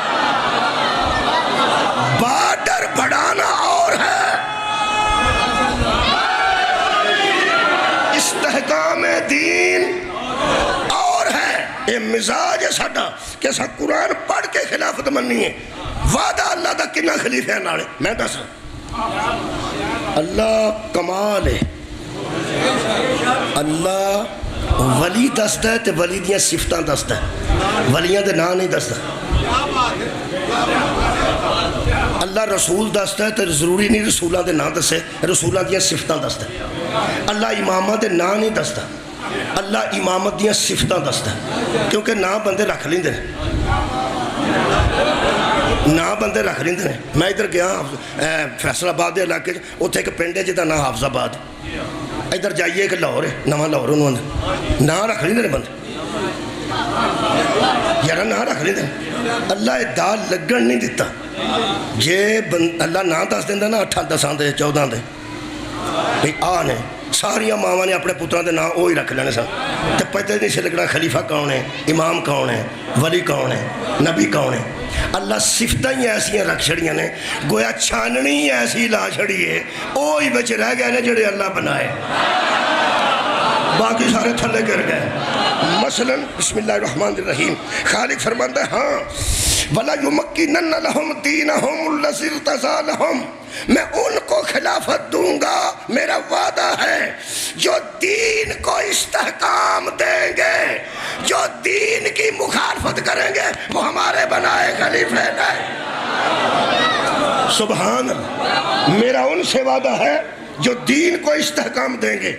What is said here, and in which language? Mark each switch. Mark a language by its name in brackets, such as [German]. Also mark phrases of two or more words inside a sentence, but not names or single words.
[Urdu] بارڈر بڑھانا اور ہے, استحکام دین اور ہے. [Punjabi] یہ مزاج ہے ساڈا کہ اساں قرآن پڑھ کے خلافت مننی ہے. وعدہ اللہ دا کنا خلیفہ نالے میں دس اللہ کمال ہے. اللہ ولی دستا ہے تے ولی دیاں صفتاں دستا ہے, ولیاں دے نام نہیں دستا. اللہ رسول دستا ہے تے ضروری نہیں رسولاں دے نام دسے, رسولاں دیاں صفتاں دستا ہے. اللہ امامہ دے نام نہیں دستا, اللہ امامت دیاں صفتاں دستا ہے. کیونکہ نام بندے رکھ لیندے نام بندے رکھ لیندے ہیں. میں ادھر گیا فیصل آباد کے علاقے, اتنے ایک پنڈ ہے جہاں نام حافظ آباد. ادھر جائیے ایک لاہور ہے, نواں لاہور انہوں نے نام رکھ لیندے بندے, یار نام رکھ لیندے. اللہ دال لگن نہیں دیتا. جے اللہ نام دس دینا نا 8 10 دے 14 دے بھئی آ نے ساریاں ماواں نے اپنے پتراں دے نام وہی رکھ لینے سن, تے پتہ نہیں سے لگنا خلیفہ کون ہے, امام کون ہے, ولی کون ہے, نبی کون ہے. اللہ صفتیں ہی ایسیاں رکھ چھڑیاں نے, گویا چھاننی ایسی لا چھڑی ہے, وہی بچ رہ گئے نے جڑے اللہ بنائے, باقی سارے تھلے گر گئے. [Arabic] مثلا بسم اللہ الرحمن الرحیم, [Urdu] خالق فرماتا ہے ہاں [Arabic] وَلَا يُمَكِّنَنَّ لَهُمْ دِينَهُمُ الَّذِي ارْتَضَىٰ لَهُمْ, [Urdu] میں ان کو خلافت دوں گا, میرا وعدہ ہے, جو دین کو استحکام دیں گے, جو دین کی مخالفت کریں گے وہ ہمارے بنائے خلیفہ نہیں. [Arabic] سبحان اللہ, [Urdu] میرا ان سے وعدہ ہے جو دین کو استحکام دیں گے.